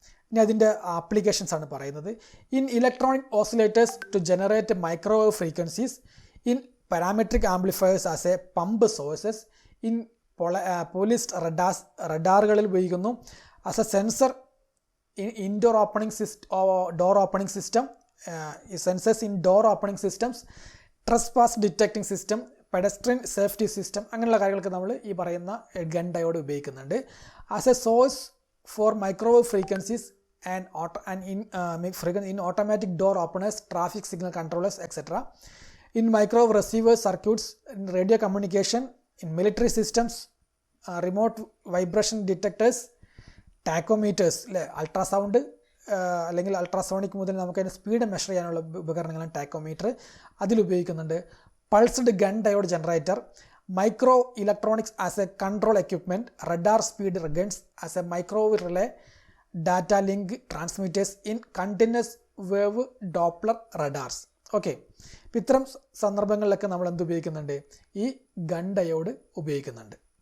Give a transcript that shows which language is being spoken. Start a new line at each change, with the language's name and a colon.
Malayalam: ഇനി അതിൻ്റെ ആപ്ലിക്കേഷൻസ് ആണ് പറയുന്നത്.
English: in electronic oscillators to generate microwave frequencies, in parametric amplifiers as a pump sources, in police
Malayalam: റഡാറുകളിൽ ഉപയോഗിക്കുന്നു,
English: as a sensor in door door opening system, sensors in door opening systems, trespass detecting system, pedestrian safety system,
Malayalam: അങ്ങനെയുള്ള കാര്യങ്ങൾക്ക് നമ്മൾ ഈ പറയുന്ന gun diode ഉപയോഗിക്കുന്നുണ്ട്.
English: As a source for microwave frequencies in automatic door openers, traffic signal controllers, etc. In microwave receiver circuits, in radio communication, in military systems, remote vibration detectors, tachometers, ultrasound
Malayalam: അല്ലെങ്കിൽ ultrasonic മുതൽ നമുക്ക് അതിന് speed measure ചെയ്യാനുള്ള ഉപകരണങ്ങളാണ് tachometer, അതിൽ ഉപയോഗിക്കുന്നുണ്ട്.
English: Pulsed gun diode generator, micro electronics as a control equipment, radar speed guns as a microwave relay, data link transmitters in continuous wave Doppler radars.
Malayalam: Okay, ഇപ്പം ഇത്തരം സന്ദർഭങ്ങളിലൊക്കെ നമ്മൾ എന്ത് ഉപയോഗിക്കുന്നുണ്ട്, ഈ ഗൺ ഡയോഡ് ഉപയോഗിക്കുന്നുണ്ട്.